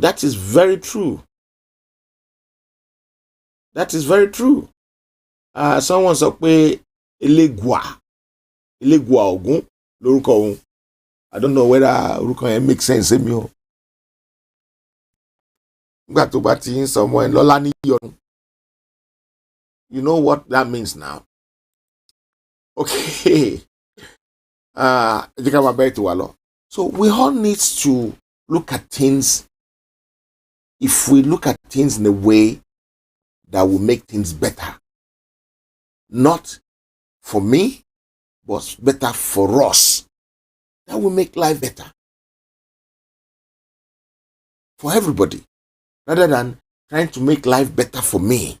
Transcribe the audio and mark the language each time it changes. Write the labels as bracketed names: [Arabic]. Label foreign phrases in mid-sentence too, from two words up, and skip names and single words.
[English] That is very true. That is very true. [Yoruba] Someone sọ pé Elegua Ogun lórúkọ òun. [English] I don't know whether [Yoruba] orúkọ yẹn [English] make sense [Yoruba] mi o. Nígbà tó bá ti ń sọ ọmọ ẹ̀ lọ́lá ní yọnu. [English] You know what that means now? Okay. So we all need to look at things. If we look at things in a way that will make things better, not for me, but better for us, that will make life better for everybody, rather than trying to make life better for me.